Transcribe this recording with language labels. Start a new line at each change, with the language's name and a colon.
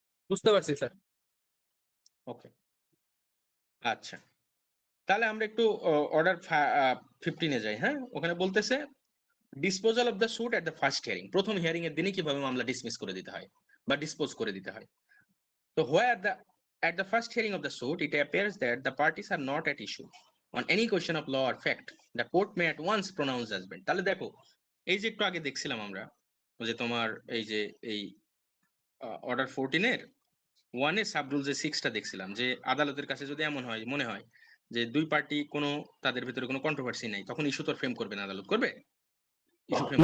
Bangla: বুঝতে পারছি স্যার। ওকে, আচ্ছা, তাহলে আমরা একটু অর্ডার 15 যাই। হ্যাঁ, ওখানে বলতেছে
English: disposal of the suit at the first hearing,
Bangla: প্রথম হিয়ারিং এর দিনে কিভাবে মামলা ডিসমিস করে দিতে হয় বা ডিসপোজ করে দিতে হয়।
English: তো at the first hearing of the suit it appears that the parties are not at issue on any question of law or fact, the court may at once pronounce judgment।
Bangla: তাহলে দেখো, এই যে একটু আগে দেখছিলাম আমরা যে তোমার এই যে এই অর্ডার 14 এর 1 এ সাব রুল যে 6 টা দেখছিলাম, যে আদালতের কাছে যদি এমন হয় মনে হয় যে দুই পার্টি কোনো তাদের ভিতরে কোনো কন্ট্রোভার্সি নাই, তখন ইস্যু তো ফ্রেম করবে না, আদালত করবে ইস্যু ফ্রেম